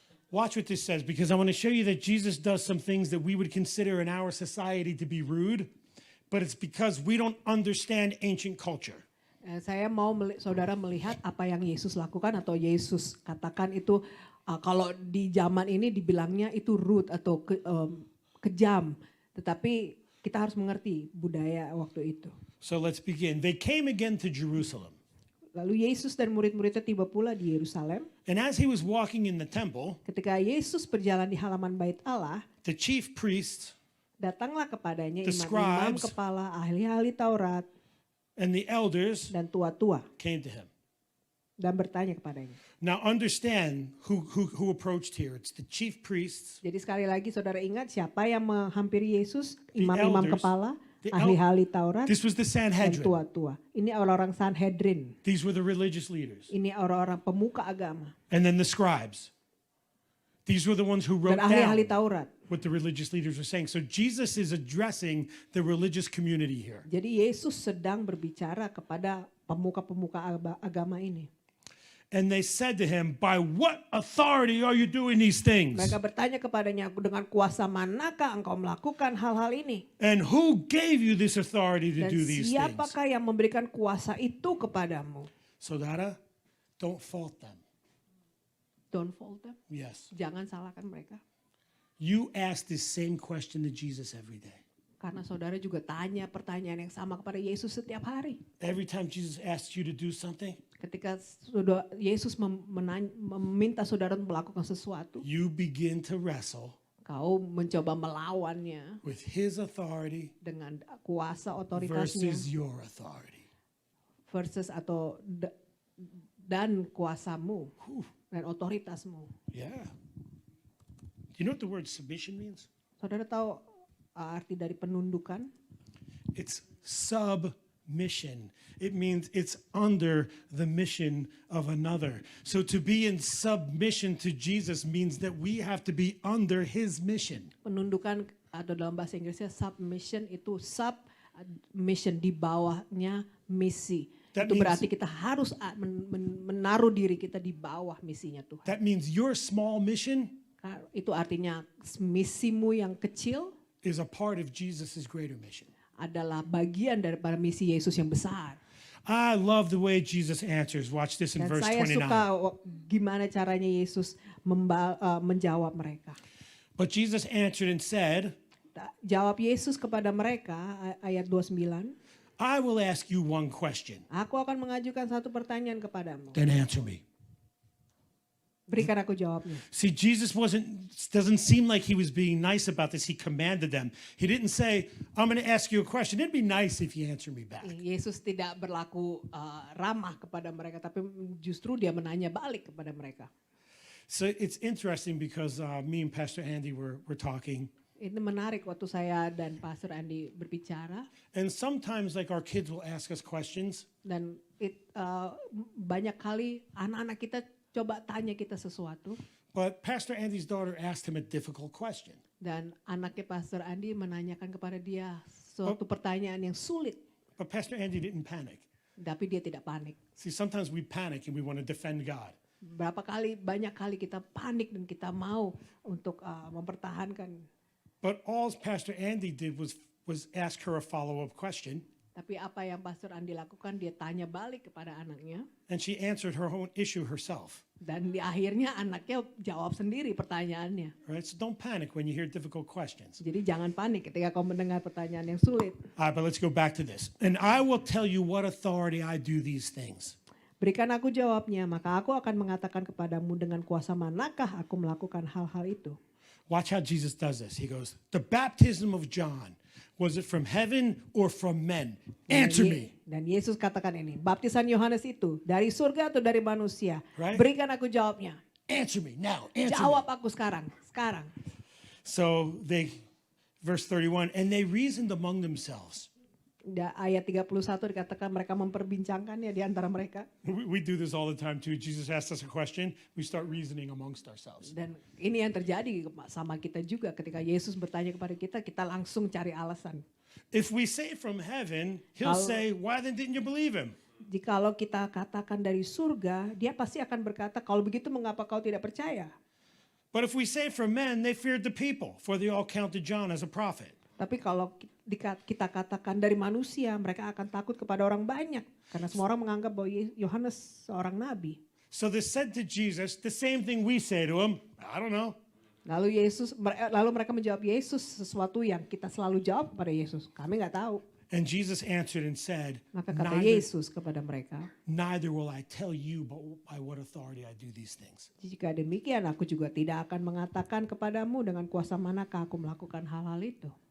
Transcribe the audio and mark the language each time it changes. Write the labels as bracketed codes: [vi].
[en] Watch what this says, because I want to show you that Jesus does some things that we would consider in our society to be rude, but it's because we don't understand ancient culture. [id] Saya mau saudara melihat apa yang Yesus lakukan atau Yesus katakan itu kalau di zaman ini dibilangnya itu rude atau kejam, tetapi kita harus mengerti budaya waktu itu. [en] So let's begin. They came again to Jerusalem. [id] Lalu Yesus dan murid-muridnya tiba pula di Yerusalem. [en] And as he was walking in the temple, [id] Ketika Yesus berjalan di halaman bait Allah, [en] the chief priests [id] datanglah kepadanya [en] The [id] imam-imam [en] scribes. [id] kepala, ahli-ahli Taurat, [en] and the elders [id] dan tua-tua [en] came to him. [id] dan bertanya kepadanya. [en] Now understand who approached here. It's the chief priests, [id] Jadi sekali lagi saudara ingat siapa yang menghampiri Yesus? [en] The [id] Imam-imam [en] elders. [id] kepala, [en] The [id] ahli-ahli Taurat, [en] this was the [id] dan [en] Sanhedrin. [id] tua-tua. Ini orang-orang Sanhedrin. [en] These were the religious leaders. [id] Ini orang-orang pemuka agama [en] And then the scribes. These were the ones who wrote [id] dan ahli-ahli [en] down [id] Taurat. [en] what the religious leaders were saying. So Jesus is addressing the religious community here. [id] Jadi Yesus sedang berbicara kepada pemuka-pemuka agama ini. [en] And they said to him, "By what authority are you doing these things? [id] Mereka bertanya kepadanya, dengan kuasa manakah engkau melakukan hal-hal ini? [en] And who gave you this authority to [id] Dan [en] do these things?" [id] siapakah yang memberikan kuasa itu kepadamu? [en] Saudara, don't fault them. Don't fault them. Yes. [id] Jangan salahkan mereka. [en] You ask this same question to Jesus every day. [id] Karena saudara juga tanya pertanyaan yang sama kepada Yesus setiap hari. [en] Every time Jesus asks you to do something, [id] Ketika Yesus meminta saudara untuk melakukan sesuatu, [en] you begin to wrestle [id] kau mencoba melawannya [en] with his authority [id] dengan kuasa otoritasnya [en] versus your authority. [id] versus atau dan kuasamu dan otoritasmu. [en] Yeah. Do you know what the word submission means? [id] Saudara tahu arti dari penundukan? [en] It's submission. It means it's under the mission of another. So to be in submission to Jesus means that we have to be under his mission. [id] Penundukan atau dalam bahasa Inggrisnya submission itu submission di bawahnya misi. [en] That [id] Itu [en] means- [id] berarti kita harus menaruh diri kita di bawah misinya Tuhan. [en] That means your small mission [id] Itu artinya misimu yang kecil [en] is a part of Jesus' greater mission. [id] adalah bagian daripada misi Yesus yang besar. [en] I love the way Jesus answers. Watch this in [id] Dan [en] verse [id] saya [en] 29. [id] suka gimana caranya Yesus menjawab mereka. [en] But Jesus answered and said, [id] Jawab Yesus kepada mereka ayat 29. [en] I will ask you one question, [id] Aku akan mengajukan satu pertanyaan kepadamu. [en] then answer me. [id] Berikan aku jawabnya. [en] See, Jesus doesn't seem like he was being nice about this. He commanded them. He didn't say, I'm going to ask you a question. It'd be nice if you answer me back. [id] Yesus tidak berlaku ramah kepada mereka, tapi justru dia menanya balik kepada mereka. [en] So it's interesting because me and Pastor Andy were talking. [id] Itu menarik waktu saya dan Pastor Andi berbicara [en] And sometimes, like, our kids will ask us questions, [id] dan banyak kali anak-anak kita coba tanya kita sesuatu [en] but Pastor Andy's daughter asked him a difficult question. [id] dan anaknya Pastor Andi menanyakan kepada dia suatu pertanyaan yang sulit, [en] But Pastor Andy didn't panic. [id] tapi dia tidak panik. [en] See, sometimes we panic and we want to defend God. [id] Banyak kali kita panik dan kita mau untuk mempertahankan. [en] But all Pastor Andy did was ask her a follow-up question, [id] Tapi apa yang Pastor Andi lakukan, dia tanya balik kepada anaknya. [en] and she answered her own issue herself. [id] Dan di akhirnya anaknya jawab sendiri pertanyaannya. [en] Right? So don't panic when you hear difficult questions. [id] Jadi jangan panik ketika kau mendengar pertanyaan yang sulit. [en] All right, but let's go back to this. And I will tell you what authority I do these things. [id] Berikan aku jawabnya, maka aku akan mengatakan kepadamu dengan kuasa manakah aku melakukan hal-hal itu. [en] Watch how Jesus does this. He goes, the baptism of John, was it from heaven or from men? Answer me. [id] Dan Yesus katakan ini, baptisan Yohanes itu dari surga atau dari manusia? [en] Right. [id] Berikan aku jawabnya. [en] Answer me now. Answer me. [id] Jawab aku sekarang. [en] So verse 31, and they reasoned among themselves. [id] Ayat 31 dikatakan mereka memperbincangkannya di antara mereka. [en] We do this all the time too. Jesus asks us a question, we start reasoning amongst ourselves. [id] Dan ini yang terjadi sama kita juga ketika Yesus bertanya kepada kita, kita langsung cari alasan. [en] If we say from heaven, he'll say, why then didn't you believe him? [id] Jikalau kita katakan dari surga, dia pasti akan berkata, kalau begitu mengapa kau tidak percaya? [en] But if we say from men, they feared the people, for they all counted John as a prophet. [id] Tapi kalau kita katakan dari manusia, mereka akan takut kepada orang banyak. Karena semua orang menganggap bahwa Yohanes seorang nabi. [en] So they said to Jesus the same thing we say to him, I don't know. [id] Lalu mereka menjawab Yesus sesuatu yang kita selalu jawab kepada Yesus. Kami nggak tahu. [en] And Jesus answered and said, [id] Maka kata Yesus kepada mereka, [en] neither will I tell you by what authority I do these things. [id] jika demikian aku juga tidak akan mengatakan kepadamu dengan kuasa manakah aku melakukan hal-hal itu.